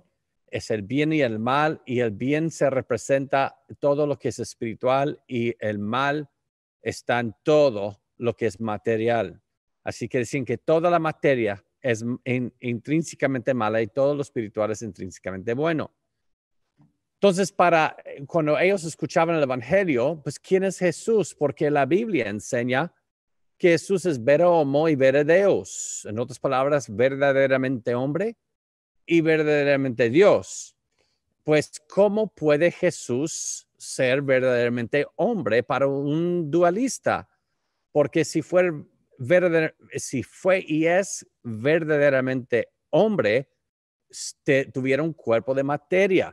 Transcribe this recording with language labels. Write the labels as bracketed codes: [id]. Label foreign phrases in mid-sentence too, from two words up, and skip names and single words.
[es] Es el bien y el mal, y el bien se representa todo lo que es espiritual y el mal está en todo lo que es material. Así que dicen que toda la materia es intrínsecamente mala y todo lo espiritual es intrínsecamente bueno. Entonces, cuando ellos escuchaban el evangelio, pues ¿quién es Jesús? Porque la Biblia enseña que Jesús es [la] vero homo [es] y [la] vere Deus. [es] En otras palabras, verdaderamente hombre y verdaderamente Dios. Pues, ¿cómo puede Jesús ser verdaderamente hombre para un dualista? Porque si fue y es verdaderamente hombre, tuviera un cuerpo de materia.